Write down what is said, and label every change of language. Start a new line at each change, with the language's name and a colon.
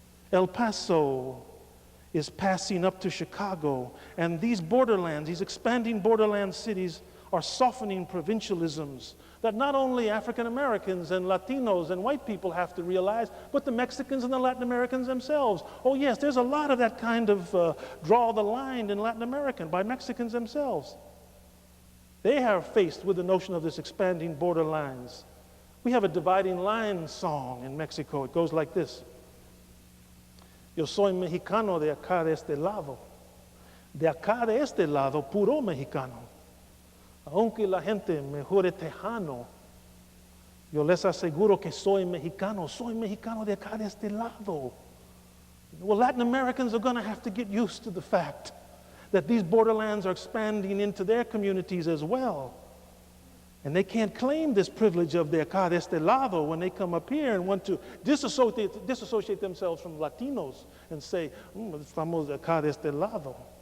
English: El Paso is passing up to Chicago, and these borderlands, these expanding borderland cities, are softening provincialisms that not only African Americans and Latinos and white people have to realize, but the Mexicans and the Latin Americans themselves. Oh yes, there's a lot of that kind of draw the line in Latin America by Mexicans themselves. They are faced with the notion of this expanding borderlines. We have a dividing line song in Mexico. It goes like this.
Spanish: Yo soy mexicano de acá de este lado. De acá de este lado, puro mexicano. Aunque la gente me jure tejano, yo les aseguro que soy mexicano de acá de este lado.
English: Well, Latin Americans are going to have to get used to the fact that these borderlands are expanding into their communities as well. And they can't claim this privilege of de acá de este lado when they come up here and want to disassociate themselves from Latinos and say,
Spanish: estamos de acá de este lado.